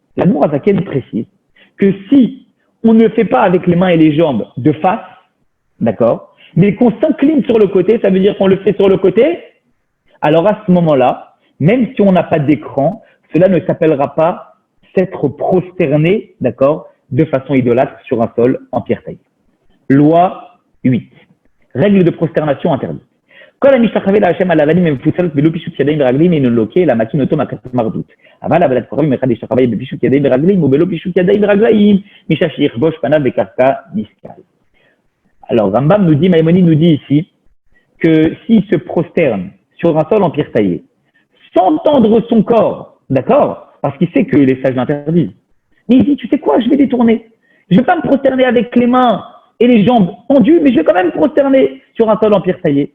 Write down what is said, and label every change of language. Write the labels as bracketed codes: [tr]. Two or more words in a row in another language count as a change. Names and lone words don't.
[fr] L'Admour Azaken précise que si on ne le fait pas avec les mains et les jambes de face, d'accord, mais qu'on s'incline sur le côté, ça veut dire qu'on le fait sur le côté, alors à ce moment-là, même si on n'a pas d'écran, cela ne s'appellera pas s'être prosterné, d'accord, de façon idolâtre sur un sol en pierre taillée. Loi 8. Règle de prosternation interdite. [he] כל המשתחווה להשם על אבנים מפוצלת בלא פישוט ידיים ורגלים אינו לוקה, אלא מקים אותו מהכתוב מרדות. אבל עבודת כוכבים אחד ישתחווה בפישוט ידיים ורגלים ובלא פישוט ידיים ורגליים, משעה שיכבוש פניו בקרקע נסקל. [fr] Alors, Rambam nous dit, Maïmonide nous dit ici, que s'il se prosterne sur un sol en pierre taillée, sans tendre son corps, d'accord, parce qu'il sait que les sages l'interdisent, mais il dit, tu sais quoi, je vais détourner. Je ne vais pas me prosterner avec les mains et les jambes tendues, mais je vais quand même me prosterner sur un sol en pierre taillée.